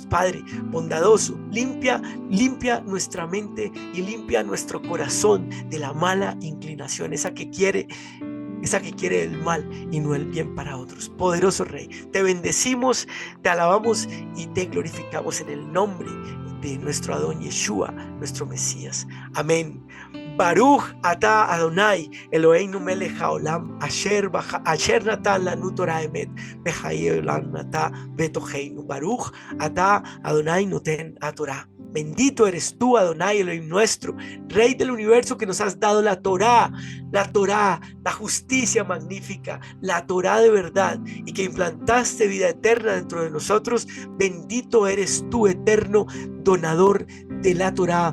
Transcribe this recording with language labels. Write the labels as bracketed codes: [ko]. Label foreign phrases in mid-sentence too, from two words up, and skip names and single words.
[es] Padre bondadoso, limpia nuestra mente y limpia nuestro corazón de la mala inclinación, esa que quiere el mal y no el bien para otros. Poderoso Rey, te bendecimos, te alabamos y te glorificamos en el nombre de nuestro Adón Yeshua, nuestro Mesías. Amén. [he] ברוך אתה ה' אלהינו מלך העולם אשר נתן לנו תורת אמת וחיי עולם נטע בתוכנו. ברוך אתה ה' נותן התורה. [es] Bendito eres tú, Adonai Elohim nuestro, Rey del universo, que nos has dado la Torah, la justicia magnífica, la Torah de verdad, y que implantaste vida eterna dentro de nosotros. Bendito eres tú, eterno donador de la Torah.